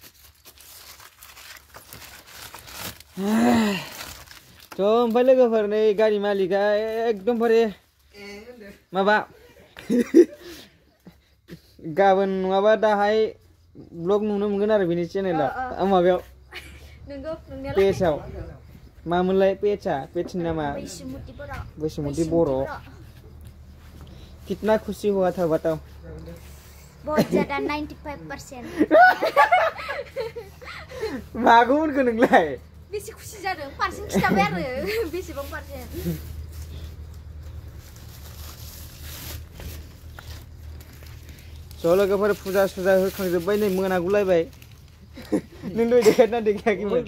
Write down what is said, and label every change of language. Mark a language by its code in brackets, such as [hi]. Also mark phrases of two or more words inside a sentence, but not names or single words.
[brx] थ' ओमफ्राय लोगोफोर नै गारि मालिकआ एकदमबारे माबा गाबोन नङाबा दाहाय ब्लग नुनो मोनगोन आरो बेनि चेनेलाव माबायाव पेजआव मामोनलाय पेजनि नामा बैसुमुति बर' [hi] कितना खुशी हुआ था बताओ बहुत ज्यादा 95% [brx] मागौ होनखो नोंलाय बेसे खुसि जादों पारसेन्ट खिथाबाय आरो बेसेबां पारसेन्ट ज' लोगोफोर फुजा सुजा होखांजोब्बाय नै मोनागुलायबाय नों दहाय देखायदोंना देखायाखैमोन